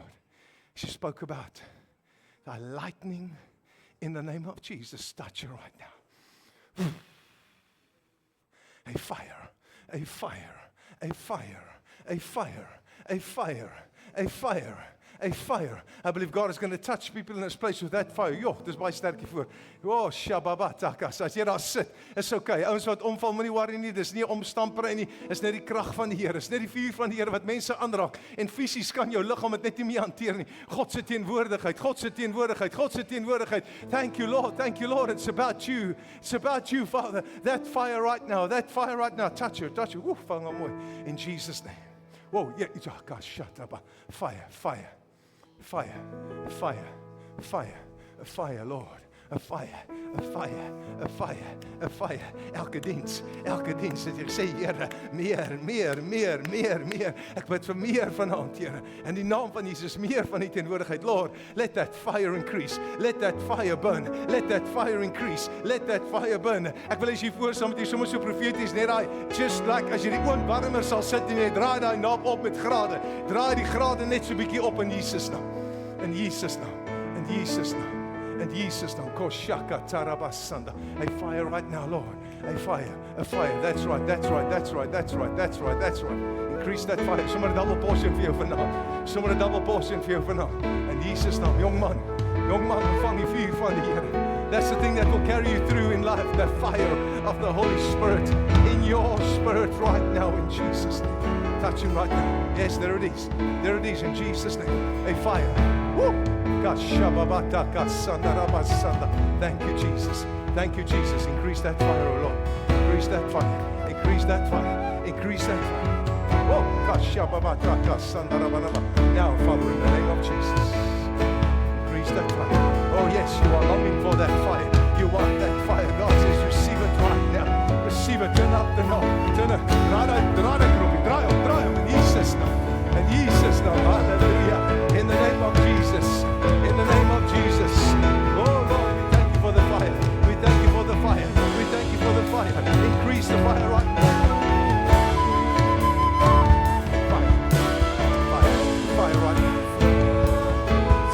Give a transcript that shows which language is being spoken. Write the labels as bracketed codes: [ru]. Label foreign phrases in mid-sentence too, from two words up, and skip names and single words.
[en] She spoke about the lightning in the name of Jesus. Touch her right now. A fire. I believe God is going to touch people in this place with that fire. [af] Dis baie sterk hiervoor. Shababatakas. As jy daar sit, is okay. Ouens wat omval, moenie worry nie. Dis nie 'n omstamper nie. Is net die krag van die Here. Is net die vuur van die Here wat mense aanraak. En fisies kan jou liggaam dit net nie meer hanteer nie. God se teenwoordigheid. [en] Thank you, Lord. It's about you, Father. That fire right now. Touch her. Woof, [af] vang hom mooi. [en] In Jesus' name. Whoa, yeah, gosh, shut up. Fire, Lord. A fire. [af] Elke diens het jy gesê, Here, meer. Ek bid vir meer vanaand, Here. In die naam van Jesus, meer van die teenwoordigheid. [en] Lord, let that fire increase. Let that fire burn. Let that fire increase. Let that fire burn. [af] Ek wil as jy voor saam met jy sommer so profeties net daai, [en] just like [af] as jy die oondwarmer sal sit en jy draai daai knob op met grade. Draai die grade net so bietjie op in Jesus naam. In Jesus naam. Koshaka tarabasanda. [en] A fire right now, Lord. A fire. That's right. Increase that fire. [af] Sommer 'n [en] double portion [af] vir jou vanaand. In Jesus naam, jong man, ontvang die vuur van die Here. [en] That's the thing that will carry you through in life, the fire of the Holy Spirit in your spirit right now in Jesus' name. Touch him right now. Yes, there it is in Jesus' name. A fire. Woo! Thank you, Jesus. Increase that fire, O Lord. Increase that fire. Oh, now, Father, in the name of Jesus, increase that fire. Oh, yes, you are longing for that fire. You want that fire. God says, receive it right now. Receive it. Turn up the knob. [af] Draai op. [en] In Jesus' name. Hallelujah. In the name of Jesus. Oh Lord, we thank you for the fire. Increase the fire right now. Fire right now.